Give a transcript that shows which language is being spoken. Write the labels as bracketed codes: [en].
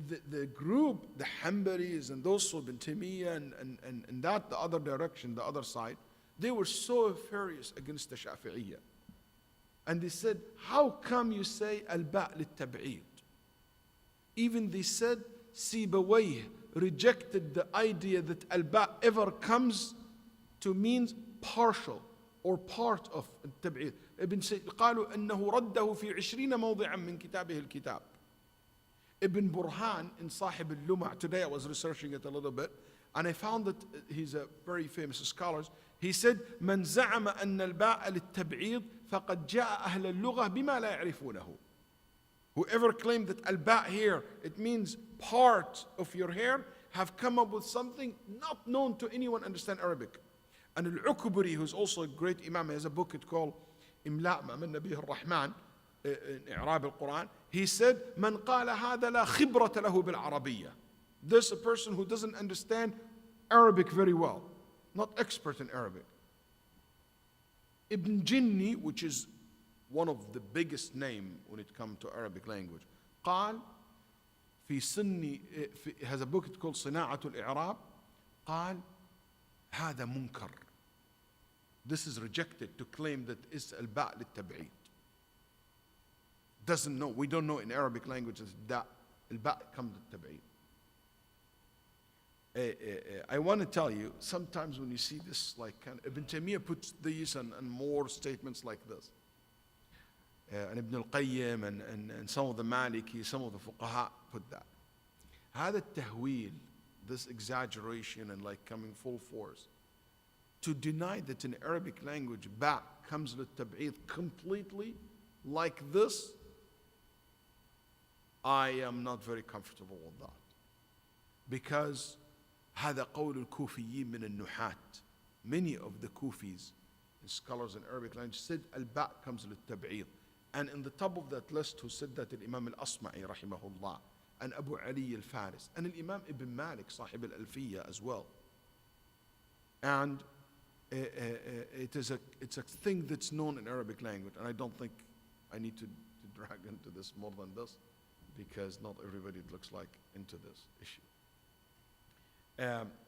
[en] The group, the Hanbalis and those of Ibn Taymiyyah and that, the other direction, the other side, they were so furious against the Shafi'iyya. And they said, how come you say al-ba' lit-tab'id? Even they said, Sibawayh rejected the idea that al-ba' ever comes to means partial or part of التبعيد. [ar] ابن قالوا أنه رده في 20 موضعا من كتابه الكتاب. [en] Ibn Burhan in Sahib al-Lum'a, today I was researching it a little bit, and I found that he's a very famous scholar. He said, [ar] من زعم أن الباء للتبعيض فقد جاء أهل اللغة بما لا يعرفونه. [en] Whoever claimed that al-ba' here, it means part of your hair, have come up with something not known to anyone understand Arabic. And al-Ukburi, who's also a great Imam, he has a book called إملاء ما من نبيه الرحمن in إعراب القرآن. He said, [ar] من قال هذا لا خبرة له بالعربية. [en] This is a person who doesn't understand Arabic very well, not expert in Arabic. Ibn Jinni, which is one of the biggest name when it comes to Arabic language, قال في سني has a book called صناعة الإعراب. [ar] قال هذا منكر. [en] This is rejected to claim that it's al-ba' lit-tab'id. Doesn't know. We don't know in Arabic language that al-ba' comes lit-tab'id. I want to tell you, sometimes when you see this, like Ibn Taymiyyah puts these and more statements like this. And Ibn al-Qayyim and some of the Maliki, some of the fuqaha put that. [ar] هذا التهويل, [en] this exaggeration and like coming full force, to deny that in Arabic language, ba' comes lit-tab'id completely like this, I am not very comfortable with that. Because [ar] هذا قول الكوفيين من النحات. [en] Many of the Kufis, scholars in Arabic language, said al-ba' comes lit-tab'id. And in the top of that list who said that, Imam al-Asma'i rahimahullah, and Abu Ali al-Faris, and Imam Ibn Malik, Sahib al-Alfiyya as well. And it's a thing that's known in Arabic language, and I don't think I need to drag into this more than this, because not everybody, it looks like, into this issue.